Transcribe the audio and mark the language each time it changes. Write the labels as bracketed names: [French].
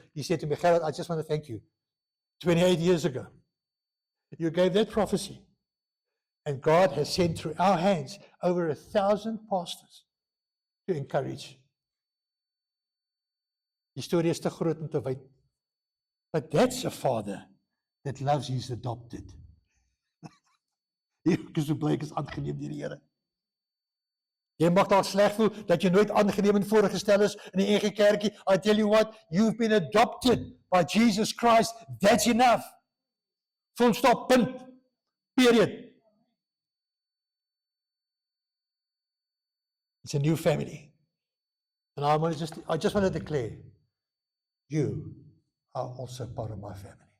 [English] He said to me, Gerard, I just want to thank you. 28 years ago, you gave that prophecy. And God has sent through our hands over 1,000 pastors to encourage. [Afrikaans] Die storie is te groot om te wyd. [English] But that's a father that loves his adopted. [Afrikaans] Ek is so bly ek is aangeneem deur die Here. Jy mag daar sleg voel dat jy nooit aangeneem en voorgestel is in die NG Kerkie. [English] I tell you what, you've been adopted by Jesus Christ. That's enough. Full stop, punt. Period. It's a new family. And I just want to declare, you are also part of my family.